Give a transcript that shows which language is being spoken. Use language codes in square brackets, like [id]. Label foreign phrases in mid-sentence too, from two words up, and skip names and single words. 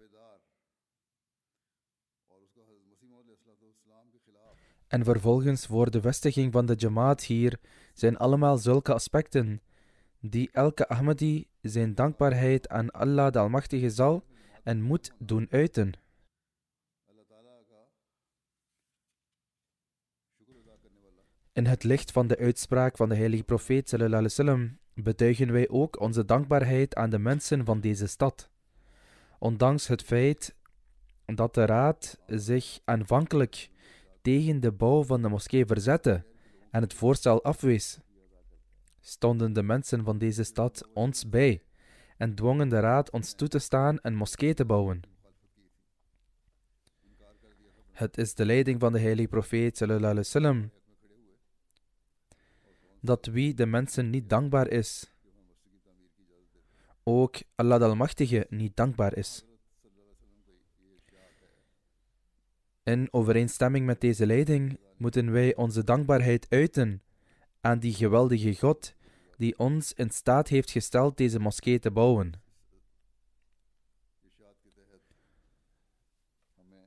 [nl] en vervolgens voor de vestiging van de Jamaat hier, zijn allemaal zulke aspecten die elke Ahmadi zijn dankbaarheid aan Allah de Almachtige zal en moet doen uiten. In het licht van de uitspraak van de heilige profeet [ar] sallallahu alaihi wasallam [nl] betuigen wij ook onze dankbaarheid aan de mensen van deze stad. Ondanks het feit dat de raad zich aanvankelijk tegen de bouw van de moskee verzette en het voorstel afwees, stonden de mensen van deze stad ons bij en dwongen de raad ons toe te staan een moskee te bouwen. Het is de leiding van de heilige profeet [ar] sallallahu alaihi wasallam [nl] dat wie de mensen niet dankbaar is, ook Allah de Almachtige niet dankbaar is. In overeenstemming met deze leiding moeten wij onze dankbaarheid uiten aan die geweldige God die ons in staat heeft gesteld deze moskee te bouwen.